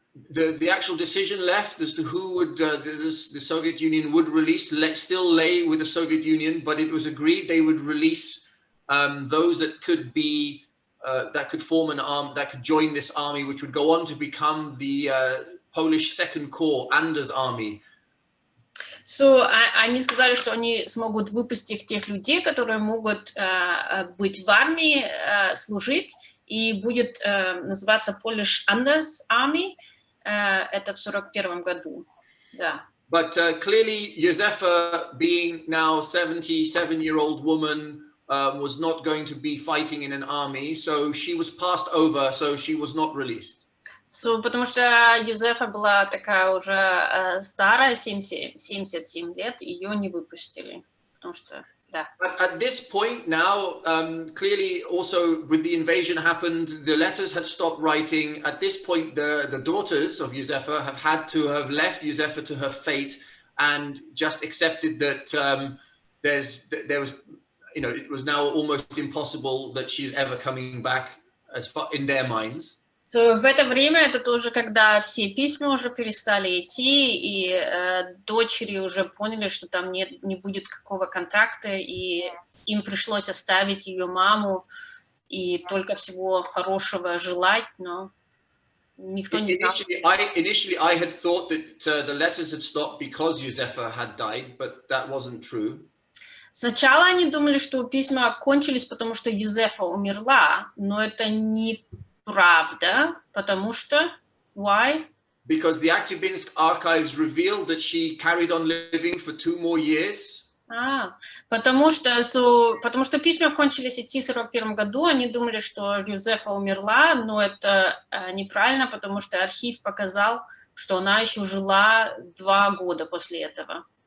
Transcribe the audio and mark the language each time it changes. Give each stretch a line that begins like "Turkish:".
English: the actual decision left as to who would the Soviet Union would release still lay with the Soviet Union, but it was agreed they would release those that could be that could form an arm, that could join this army, which would go on to become the Polish Second Corps, Anders Army.
Russian: So, они сказали, что они смогут выпустить тех людей, которые могут быть в армии, служить, и будет называться Polish Anders Army. Это в 1941 году, да.
English: But clearly, Юзефа, being now 77-year-old woman, was not going to be fighting in an army, so she was passed over, so she was not released.
Russian: So, потому что Юзефа была такая уже старая, 77 лет, ее не выпустили, потому что, да.
English: At this point now, clearly also with the invasion happened, the letters had stopped writing. At this point, the daughters of Юзефа have had to have left Юзефа to her fate and just accepted that there was, you know, it was now almost impossible that she's ever coming back, as far in their minds.
Russian: So, в это время, это тоже, когда все письма уже перестали идти, и дочери уже поняли, что там не будет какого контакта, и им пришлось оставить ее маму и только всего хорошего желать, но никто не знал.
English: Initially, I had thought that the letters had stopped because Юзефа had died, but that wasn't true.
Russian: Сначала они думали, что письма кончились, потому что Юзефа умерла, но это не правда, потому что why?
English: Because the Aktyabinsk archives revealed that she carried on living for 2 more years.
Russian: Потому что письма кончились идти в 1941 году, они думали, что Юзефа умерла, но это неправильно, потому что архив показал, что она еще жила 2 года после этого.